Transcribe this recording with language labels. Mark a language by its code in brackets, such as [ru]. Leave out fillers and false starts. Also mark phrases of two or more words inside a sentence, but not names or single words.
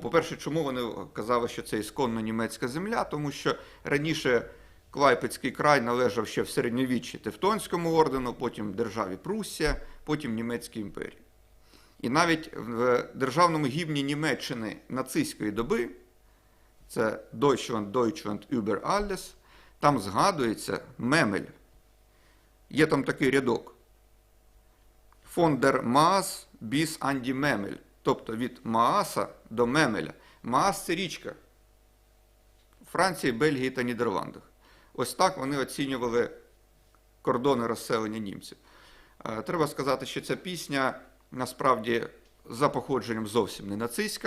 [uk] По-перше, чому вони казали, що це ісконно німецька земля? Тому що раніше Клайпедський край належав ще в середньовіччі Тевтонському ордену, потім державі Пруссія, потім Німецькій імперії. І навіть в державному гімні Німеччини нацистської доби, це [de] Deutschland über alles, [uk] там згадується Мемель. Є там такий рядок. [de] Von der Maas bis an die Memel. [uk] Тобто від Мааса до Мемеля. Маас – це річка у Франції, Бельгії та Нідерландах. Ось так вони оцінювали кордони розселення німців. Треба сказати, що ця пісня насправді за походженням зовсім не нацистська.